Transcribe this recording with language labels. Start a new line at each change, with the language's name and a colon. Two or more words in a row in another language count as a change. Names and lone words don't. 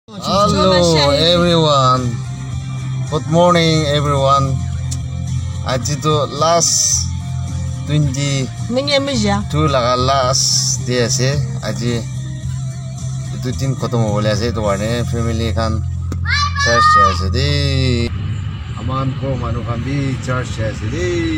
English: Hello everyone. Good morning everyone.
Naga Pidgin: Aji to last 22 laga last day ase. Aji itu tin kotom hole ase to ane family kan church ase de. Aman ko manu kan bi church ase de.